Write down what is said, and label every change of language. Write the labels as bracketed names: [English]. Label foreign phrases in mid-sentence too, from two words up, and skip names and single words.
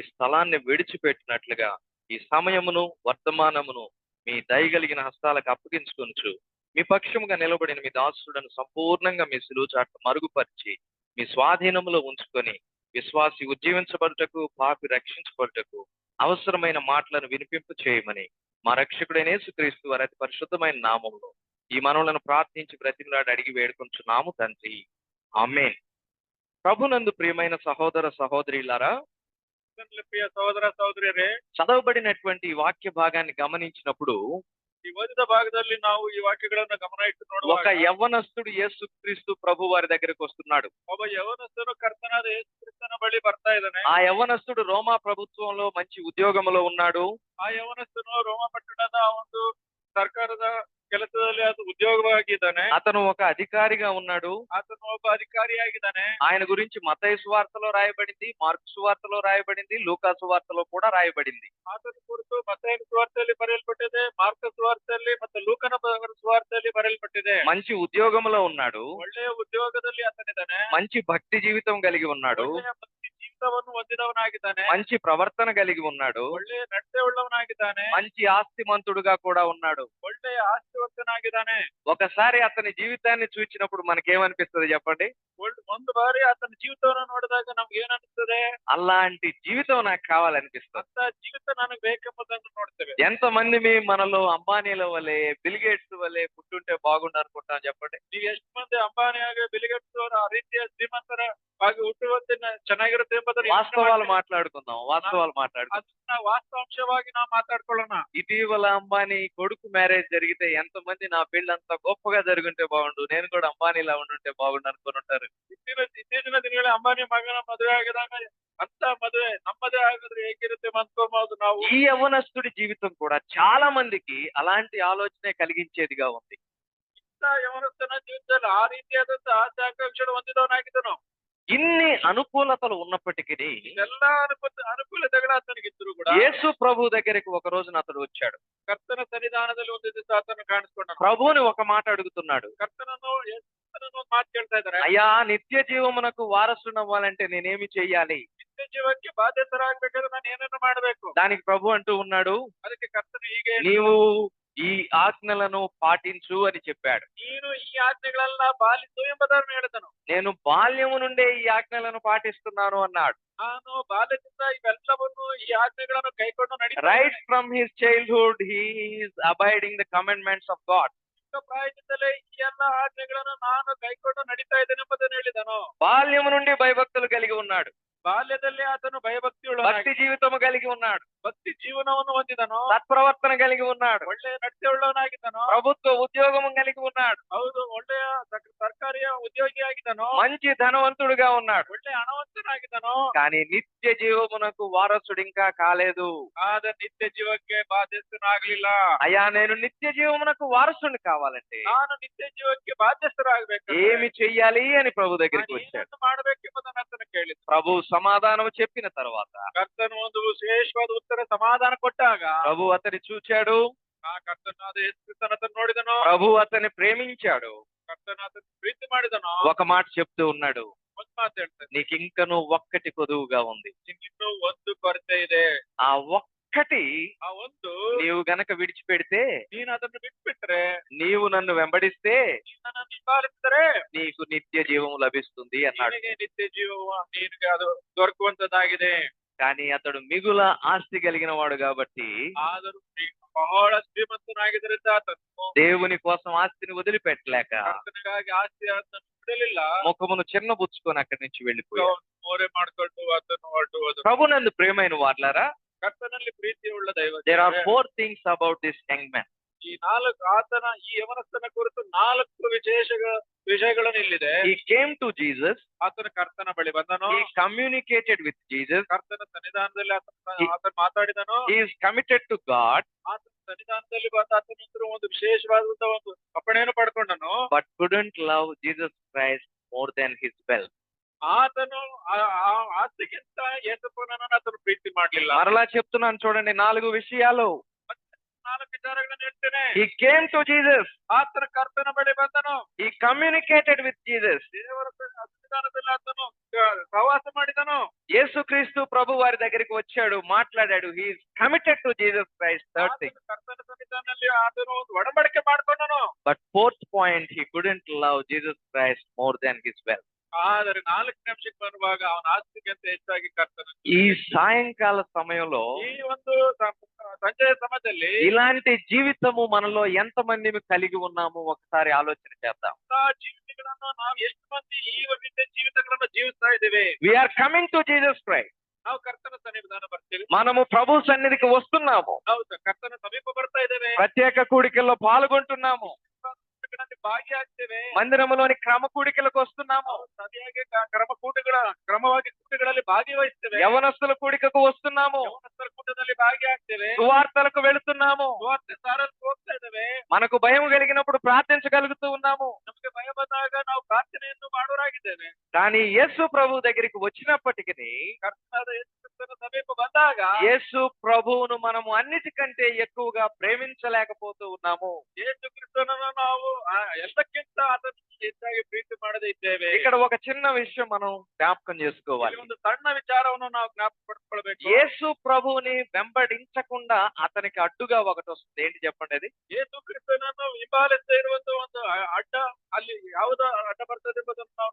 [Telugu] స్థలాన్ని విడిచిపెట్టినట్లుగా ఈ సమయమును వర్తమానమును మీ దయగలిగిన హస్తాలకు అప్పగించుకొనుచు మీ పక్షముగా నిలబడిన మీ దాసులను సంపూర్ణంగా మీ సిలువ చాటు మరుగుపరిచి మీ స్వాధీనములో ఉంచుకొని విశ్వాసి ఉజ్జీవించబడుటకు, పాపి రక్షించబడుటకు అవసరమైన మాటలను వినిపింపు చేయమని మా రక్షకుడైన యేసుక్రీస్తు వారి అతి పరిశుద్ధమైన నామములో ఈ మనవులను ప్రార్థించి బ్రతిమలాడి అడిగి వేడుకొంచున్నాము తండ్రి, ఆమేన్. ప్రభునందు ప్రియమైన సహోదర సహోదరులారా, [Kannada] ಪ್ರಿಯ ಸಹೋದರ ಸಹೋದರಿಯರೇ, [Telugu] చదవబడినటువంటి ఈ వాక్య భాగాన్ని గమనించినప్పుడు [Kannada] ಈ ಓದಿದ ಭಾಗದಲ್ಲಿ ನಾವು ಈ ವಾಕ್ಯಗಳನ್ನ ಗಮನ ಇಟ್ಟು [Telugu] ఒక [Kannada] ನೋಡುವಾಗ [Telugu] యవ్వనస్తుడు యేసుక్రీస్తు ప్రభు వారి దగ్గరకు వస్తున్నాడు. [Kannada] ಒಬ್ಬ ಯವನಸ್ಥನು ಕರ್ತನಾದ ಯೇಸು ಕ್ರಿಸ್ತನ ಬಳಿ ಬರ್ತಾ ಇದ್ದಾನೆ. [Telugu] ఆ యవ్వనస్తుడు రోమా ప్రభుత్వంలో మంచి ఉద్యోగంలో ఉన్నాడు. [Kannada] ಆ ಯವನಸ್ಥನು ರೋಮ ಪಟ್ಟಣದ ಒಂದು ಸರ್ಕಾರದ ಕೆಲಸದಲ್ಲಿ ಅದು ಉದ್ಯೋಗವಾಗಿದ್ದಾನೆ. [Telugu] అతను ఒక అధికారిగా ఉన్నాడు. [Kannada] ಆತನು ಒಬ್ಬ ಅಧಿಕಾರಿಯಾಗಿದ್ದಾನೆ. [Telugu] ఆయన గురించి మత్తయి సువార్తలో రాయబడింది, మార్కు సువార్తలో రాయబడింది, లూకా సువార్తలో కూడా రాయబడింది. [Kannada] ಆತನ ಕುರಿತು ಮತ್ತಾಯನ ಸುವಾರ್ತೆಯಲ್ಲಿ ಬರೆಯಲ್ಪಟ್ಟಿದೆ, ಮಾರ್ಕ ಸುವಾರ್ತೆಯಲ್ಲಿ ಮತ್ತು ಲೂಕನ ಸುವಾರ್ತೆಯಲ್ಲಿ ಬರೆಯಲ್ಪಟ್ಟಿದೆ. [Telugu] మంచి ఉద్యోగంలో ఉన్నాడు, [Kannada] ಒಳ್ಳೆಯ ಉದ್ಯೋಗದಲ್ಲಿ ಆತನಿದ್ದಾನೆ. [Telugu] మంచి భక్తి జీవితం కలిగి ఉన్నాడు, [Kannada] ಒಳ್ಳೆಯ ಭಕ್ತಿ ಜೀವಿತವನ್ನು ಹೊಂದಿದವನಾಗಿದ್ದಾನೆ. [Telugu] మంచి ప్రవర్తన కలిగి ఉన్నాడు, [Kannada] ಒಳ್ಳೆಯ ನಡತೆ ಉಳ್ಳವನಾಗಿದ್ದಾನೆ. [Telugu] మంచి ఆస్తిమంతుడుగా కూడా ఉన్నాడు. [Kannada] ಒಳ್ಳೆಯ ಆಸ್ತಿವಂತನಾಗಿದ್ದಾನೆ. [Telugu] ఒకసారి అతని జీవితాన్ని చూచినప్పుడు మనకేమనిపిస్తుంది చెప్పండి? [Kannada] ಒಂದು ಬಾರಿ ಆತನ ಜೀವಿತವನ್ನು ನೋಡಿದಾಗ ನಮ್ಗೆ ಏನಿಸ್ತದೆ? [Telugu] అలాంటి జీవితం నాకు కావాలనిపిస్తుంది. [Kannada] ಅಂತ ಜೀವಿತ ನನಗೆ ಬೇಕೆಂಬುದನ್ನು ನೋಡ್ತೇವೆ. [Telugu] ఎంతమంది మనలో అంబానీల వలె, బిల్ గేట్స్ వలె పుట్టుంటే బాగుండు అనుకుంటాం చెప్పండి? [Kannada] ನೀವು ಎಷ್ಟು ಮಂದಿ ಅಂಬಾನಿಯಾಗಿ ಬಿಲ್ಗೇಟ್ಸ್ ಅವರ ಆ ರೀತಿಯ ಶ್ರೀಮಂತರ ಹಾಗೆ ಹುಟ್ಟುವಂತೆ ಚೆನ್ನಾಗಿರುತ್ತೆ ಎಂಬುದನ್ನು [Telugu] వాస్తవాలు మాట్లాడుకుందాం, వాస్తవాలు మాట్లాడుకుందాం. [Kannada] ಅದನ್ನ ವಾಸ್ತವಾಂಶವಾಗಿ ನಾವು ಮಾತಾಡ್ಕೊಳ್ಳೋಣ. [Telugu] ఇటీవల అంబానీ కొడుకు మ్యారేజ్ జరిగితే ఎంతమంది నా పెళ్లి అంత గొప్పగా జరుగుంటే బాగుండు, నేను కూడా అంబానీలా ఉండుంటే బాగుండు అనుకుని ఉంటారు. [Kannada] ಇತ್ತೀಚಿನ ದಿನಗಳಲ್ಲಿ ಅಂಬಾನಿ ಮಗನ ಮದುವೆ ಆಗಿದಾಗ ಅಂತ ಮದುವೆ ನಮ್ಮದೇ ಆಗಿದ್ರೆ ಹೇಗಿರುತ್ತೆ ಅನ್ಕೋಬಹುದು ನಾವು. [Telugu] ఈ యవ్వనస్తుడి జీవితం కూడా చాలా మందికి అలాంటి ఆలోచనే కలిగించేదిగా ఉంది. [Kannada] ಅಂತ ಯವನಸ್ಥನ ಜೀವಿತದಲ್ಲಿ ಆ ರೀತಿಯಾದಂತ ಆಸೆ ಆಕಾಂಕ್ಷೆಗಳು ಹೊಂದಿದವನಾಗಿದ್ದನು. [Telugu] ఇన్ని అనుకూలతలు ఉన్నప్పటికీ [Kannada] ಎಲ್ಲಾ ಅನುಕೂಲತೆಗಳು ಆತನಿಗಿದ್ರು ಕೂಡ [Telugu] యేసు ప్రభు దగ్గరికి ఒక రోజున అతడు వచ్చాడు. [Kannada] ಕರ್ತನ ಸನ್ನಿಧಾನದಲ್ಲಿ ಒಂದು ದಿವಸ ಆತನು ಕಾಣಿಸ್ಕೊಂಡನು. [Telugu] ప్రభువుని ఒక మాట అడుగుతున్నాడు, [Kannada] ಕರ್ತನನ್ನು ಒಂದು ಮಾತು ಕೇಳ್ತಾ ಇದ್ದಾರೆ. [Telugu] అయ్యా నిత్య జీవమునకు వారసునవ్వాలంటే నేనేమి చెయ్యాలి? [Kannada] ನಿತ್ಯ ಜೀವಕ್ಕೆ ಬಾಧ್ಯಸ್ಥರಾಗಬೇಕಾದ್ರೆ ನಾನು ಏನನ್ನು ಮಾಡಬೇಕು? [Telugu] దానికి ప్రభు అంటూ ఉన్నాడు, [Kannada] ಅದಕ್ಕೆ ಕರ್ತನು ಹೀಗೆ [Telugu] నీవు ఈ ఆజ్ఞలను పాటించు అని చెప్పాడు. [Kannada] ನೀನು ಈ ಆಜ್ಞೆಗಳೆಲ್ಲ ಪಾಲಿಸು ಎಂಬುದನ್ನು ಹೇಳಿದನು. [Telugu] నేను బాల్యము నుండే ఈ ఆజ్ఞలను పాటిస్తున్నాను అన్నాడు. [Kannada] ನಾನು ಬಾಲ್ಯದಿಂದ ಇವೆಲ್ಲವನ್ನು ಈ ಆಜ್ಞೆಗಳನ್ನು ಕೈಕೊಂಡು [English] Right from his childhood he is abiding the commandments of God. [Kannada] ಪ್ರಾಯದಿಂದಲೇ ಈ ಎಲ್ಲ ಆಜ್ಞೆಗಳನ್ನು ನಾನು ಕೈಕೊಂಡು ನಡೀತಾ ಇದ್ದೇನೆ ಎಂಬುದನ್ನು ಹೇಳಿದನು. [Telugu] బాల్యము నుండి భయభక్తులు కలిగి ఉన్నాడు. [Kannada] ಬಾಲ್ಯದಲ್ಲಿ ಆತನು ಭಯಭಕ್ತಿ [Telugu] భక్తి జీవితము కలిగి ఉన్నాడు. [Kannada] ಭಕ್ತಿ ಜೀವನವನ್ನು ಹೊಂದಿದನು. [Telugu] సత్ప్రవర్తన కలిగి ఉన్నాడు. [Kannada] ಒಳ್ಳೆಯ ನಡತೆ ಉಳ್ಳವನಾಗಿದ್ದನು. [Telugu] ప్రభుత్వ ఉద్యోగము కలిగి ఉన్నాడు. [Kannada] ಹೌದು, ಒಳ್ಳೆಯ ಸರ್ಕಾರಿ ಉದ್ಯೋಗಿಯಾಗಿದ್ದನು. [Telugu] మంచి ధనవంతుడుగా ఉన్నాడు. [Kannada] ಒಳ್ಳೆಯ ಹಣವಂತನಾಗಿದ್ದನು. [Telugu] కానీ నిత్య జీవమునకు వారసుడు ఇంకా కాలేదు. [Kannada] ಆದ ನಿತ್ಯ ಜೀವಕ್ಕೆ ಬಾಧ್ಯಸ್ಥನಾಗಲಿಲ್ಲ. [Telugu] అయ్యా నేను నిత్య జీవమునకు వారసుని కావాలంటే [Kannada] ನಾನು ನಿತ್ಯ ಜೀವಕ್ಕೆ ಬಾಧ್ಯಸ್ಥರಾಗಬೇಕು. [Telugu] ఏమి చెయ్యాలి అని ప్రభు దగ్గరికి వచ్చాడు. [Kannada] ಮಾಡಬೇಕೆಂಬುದನ್ನು ಆತನು ಕೇಳಿದ. [Telugu] ప్రభు సమాధానం చెప్పిన తర్వాత [Kannada] ಕರ್ತನು ಒಂದು ವಿಶೇಷವಾದ ಉತ್ತರ ಸಮಾಧಾನ ಕೊಟ್ಟಾಗ [Telugu] ప్రభు అతని చూచాడు. [Kannada] ಆ ಕರ್ತನಾದ ಯೇಸು ಕ್ರಿಸ್ತನನ್ನು ನೋಡಿದನು. [Telugu] ప్రభు అతన్ని ప్రేమించాడు. [Kannada] ಕರ್ತನ ಆತನ ಪ್ರೀತಿ ಮಾಡಿದನು. [Telugu] ఒక మాట చెప్తూ ఉన్నాడు, [Kannada] ಒಂದು ಮಾತು ಹೇಳ್ತಾನೆ, [Telugu] నీకు ఇంకను ఒక్కటి కొదువుగా ఉంది. [Kannada] ಇನ್ನೂ ಒಂದು ಕೊರತೆ ಇದೆ. [Telugu] ఆ ఒక్కటి [Kannada] ಆ ಒಂದು [Telugu] నీవు గనక విడిచిపెడితే, [Kannada] ನೀನು ಅದನ್ನು ಬಿಟ್ಬಿಟ್ರೆ, [Telugu] నీవు నన్ను వెంబడిస్తే [Kannada] ನೀನು ನನ್ನನ್ನು ಹಿಂಬಾಲಿಸಿದರೆ [Telugu] నీకు నిత్య జీవం లభిస్తుంది అన్నాడు. [Kannada] ನಿನಗೆ ನಿತ್ಯ ಜೀವವು ನಿನಗೆ ಅದು ದೊರಕುವಂತದ್ದಾಗಿದೆ. [Telugu] కానీ అతడు మిగుల ఆస్తి కలిగిన వాడు కాబట్టి [Kannada] ಆದರೂ ಬಹಳ ಶ್ರೀಮಂತನಾಗಿದ್ದರಿಂದ ಆತನು [Telugu] దేవుని కోసం ఆస్తిని వదిలిపెట్టలేక [Kannada] ಕರ್ತನಿಗಾಗಿ ಆಸ್ತಿ ಆತನು ಬಿಡಲಿಲ್ಲ. [Telugu] ముఖమును చిన్నబుచ్చుకొని అక్కడి నుంచి వెళ్ళిపోయాడు. [Kannada] ಮೋರೆ ಮಾಡಿಕೊಂಡು ಆತನು ಹೊರಟು ಹೋದನು. [Telugu] ప్రభు నందు ప్రియమైన వార్లారా, [Kannada] ಕರ್ತನಲ್ಲಿ ಪ್ರೀತಿಯುಳ್ಳ ದೈವ. [English] there are 4 things about this young man. [Kannada] ಈ ಈ ಯವನಸ್ಥನ ಕುರಿತು 4 ವಿಷಯಗಳನ್ನು ಇಲ್ಲಿದೆ. [English] He came to Jesus. [Kannada] ಆತನ ಕರ್ತನ ಬಳಿ ಬಂದನು. [English] He communicated with Jesus. [Kannada] ಕರ್ತನ ಸನ್ನಿಧಾನದಲ್ಲಿ ಆತನು ಮಾತಾಡಿದನು. [English] He is committed to God. [Kannada] ಆತನ ಸನ್ನಿಧಾನದಲ್ಲಿ ಆತನ ಒಂದು ವಿಶೇಷವಾದಂತ ಒಂದು ಅಪ್ಪಣೆಯನ್ನು ಪಡ್ಕೊಂಡನು. [English] But couldn't love Jesus Christ more than his wealth. [Kannada] ಆತನು ಆಸ್ತಿಗಿಂತ ಯೇಸುವನ್ನು ಆತನು ಪ್ರೀತಿ ಮಾಡಲಿಲ್ಲ. [Telugu] మరలా చెప్తున్నాను చూడండి, 4 విషయాలు. [Kannada] 4 ವಿಚಾರಗಳನ್ನು ಹೇಳ್ತೇನೆ. [English] He came to Jesus. [Kannada] ಆತನ ಕರ್ತನ ಬಳಿ ಬಂದನು. [English] He communicated with Jesus. [Kannada] ದೇವರ ಸನ್ನಿಧಾನದಲ್ಲಿ ಆತನು ಪ್ರವಾಸ ಮಾಡಿದನು. [Telugu] యేసుక్రీస్తు ప్రభు వారి దగ్గరికి వచ్చాడు, మాట్లాడాడు. [English] He is committed to Jesus Christ. Third thing. [Kannada] ಕರ್ತನ ಸನ್ನಿಧಾನದಲ್ಲಿ ಆತನು ಒಂದು ಒಡಂಬಡಿಕೆ ಮಾಡ್ಕೊಂಡನು. [English] But fourth point, he couldn't love Jesus Christ more than his wealth. [Kannada] ಆದರೆ 4ನೇ ಅಂಶಕ್ಕೆ ಬರುವಾಗ ಅವನ ಆಸ್ತಿಗಿಂತ ಹೆಚ್ಚಾಗಿ ಕರ್ತನ. [Telugu] ఈ సాయంకాల సమయంలో [Kannada] ಈ ಒಂದು ಸಂಜೆಯ ಸಮಯದಲ್ಲಿ [Telugu] ఇలాంటి జీవితము మనలో ఎంత మంది కలిగి ఉన్నామో ఒకసారి ఆలోచన చేద్దాం. [Kannada] ಜೀವಿತಗಳನ್ನು ನಾವು ಎಷ್ಟು ಮಂದಿ ಈ ರೀತಿಯ ಜೀವಿತಗಳನ್ನು ಜೀವಿಸ್ತಾ ಇದ್ದೇವೆ. [English] We are coming to Jesus Christ. [Kannada] ನಾವು ಕರ್ತನ ಸನ್ನಿಧಾನ ಬರ್ತೀವಿ. [Telugu] మనము ప్రభు సన్నిధికి వస్తున్నాము. [Kannada] ನಾವು ಕರ್ತನ ಸಮೀಪ ಬರ್ತಾ ಇದ್ದೇವೆ. [Telugu] ప్రత్యేక కూడికల్లో పాల్గొంటున్నాము. [Kannada] ಭಾಗಿಯಾಗ್ತೇವೆ. [Telugu] మందిరములోని క్రమ కూడికలకు వస్తున్నాము. [Kannada] ಸರಿಯಾಗಿ ಕ್ರಮವಾಗಿ ಕೂಟಗಳಲ್ಲಿ ಭಾಗವಹಿಸ್ತೇವೆ. [Telugu] యవనస్తుల కూడికకు వస్తున్నాము. [Kannada] ಯೌವನಸ್ಥರ ಕೂಟದಲ್ಲಿ ಭಾಗಿಯಾಗ್ತೇವೆ. [Telugu] సువార్తలకు వెళుతున్నాము. [Kannada] ಸುವಾರ್ತೆ ಸಾರಲು ಹೋಗ್ತಾ ಇದ್ದೇವೆ. [Telugu] మనకు భయం కలిగినప్పుడు ప్రార్థించగలుగుతూ ఉన్నాము. [Kannada] ನಮಗೆ ಭಯ ಬಂದಾಗ ನಾವು ಪ್ರಾರ್ಥನೆಯನ್ನು ಮಾಡೋರಾಗಿದ್ದೇವೆ. [Telugu] కానీ యేసు ప్రభు దగ్గరికి వచ్చినప్పటికీ, [Kannada] ಕರ್ತನಾದ ಯೇಸು ಕ್ರಿಸ್ತನ ಸಮೀಪ ಬಂದಾಗ [Telugu] యేసు ప్రభువును మనము అన్నిటికంటే ఎక్కువగా ప్రేమించలేకపోతూ ఉన్నాము. [Kannada] ಯೇಸು ಕ್ರಿಸ್ತನನ್ನು ನಾವು ಎಲ್ಲಕ್ಕಿಂತ ಆತನ ಹೆಚ್ಚಾಗಿ ಪ್ರೀತಿ ಮಾಡದೇ ಇದ್ದೇವೆ. [Telugu] ఇక్కడ ఒక చిన్న విషయం మనం జ్ఞాపకం చేసుకోవాలి. [Kannada] ಒಂದು ಸಣ್ಣ ವಿಚಾರವನ್ನು ನಾವು ಜ್ಞಾಪಕ ಪಡ್ಕೊಳ್ಬೇಕು. [Telugu] యేసు ప్రభువుని వెంబడించకుండా అతనికి అడ్డుగా ఒకటి వస్తుంది. ఏంటి చెప్పండి అది? [Kannada] ಯೇಸು ಕ್ರಿಸ್ತನನ್ನು ಹಿಂಬಾಲಿಸ್ತಾ ಇರುವಂತ ಒಂದು ಅಡ್ಡ ಅಲ್ಲಿ ಯಾವ್ದು ಅಡ್ಡ ಬರ್ತದೆ ಎಂಬುದನ್ನು ನಾವು